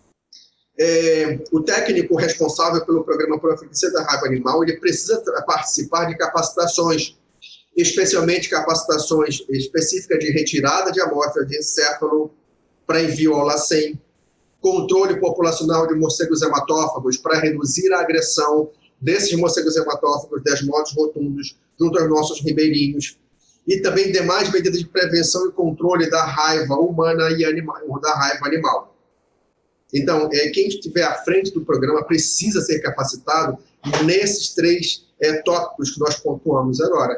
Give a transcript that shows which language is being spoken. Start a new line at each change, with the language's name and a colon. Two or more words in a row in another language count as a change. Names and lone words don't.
Portuguese: O técnico responsável pelo programa Profilaxia da Raiva Animal, ele precisa participar de capacitações, especialmente capacitações específicas de retirada de amostra de encéfalo para envio ao LACEN, controle populacional de morcegos hematófagos para reduzir a agressão desses morcegos hematófagos, desmodos rotundos, junto aos nossos ribeirinhos, e também demais medidas de prevenção e controle da raiva humana e animal, da raiva animal. Então, quem estiver à frente do programa precisa ser capacitado nesses 3 tópicos que nós pontuamos agora.